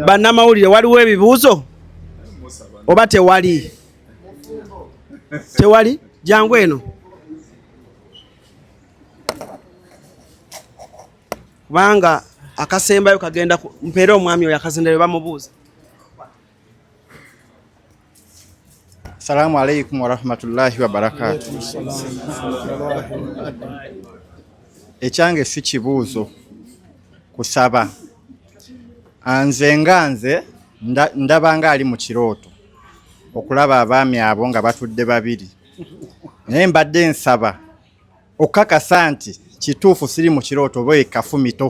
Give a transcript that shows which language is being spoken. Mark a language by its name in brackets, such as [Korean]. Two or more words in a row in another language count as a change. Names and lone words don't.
[Ganda] bannamawulire waliwo ebibuuzo oba tewali? Tewali? Jangu eno. Kubanga akasembayo kagenda mpeera omwami oyo akazendayo bamubuuza. [Arabic] السلام عليكم ورحمة الله وبركاته. [Ganda] Ekyange si kibuuzo kusaba. Nze ndabanga ali mu kirooto okulaba abaami abo nga batudde babiri. Naye mbadde nsaba okukakasa nti kituufu siri mu kirooto oba ekafumito.